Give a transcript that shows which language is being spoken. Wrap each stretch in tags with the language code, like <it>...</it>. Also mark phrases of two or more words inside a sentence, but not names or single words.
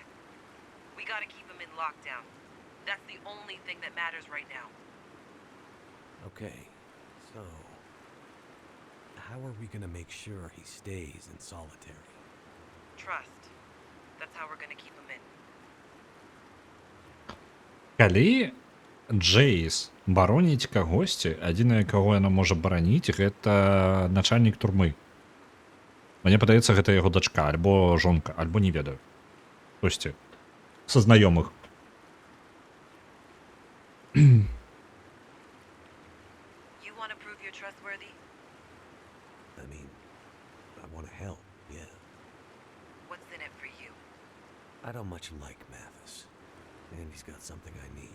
<en>We gotta keep him in lockdown. That's the only thing that matters right now. Okay, so... how are we gonna make sure he stays in solitary? Trust. That's how we're gonna keep him in.</en> <be>Калі Джейс бароніць кагосьці, адзінае, каго яна можа бараніць, гэта начальнік турмы. Мне падаецца, гэта яго дачка, альбо жонка, альбо не ведаю. Хтосьці са знаёмых.</be> <en>You wanna prove you're trustworthy? I mean, I want to help, yeah. What's in it for you? I don't much like Mathis, and he's got something I need.</en>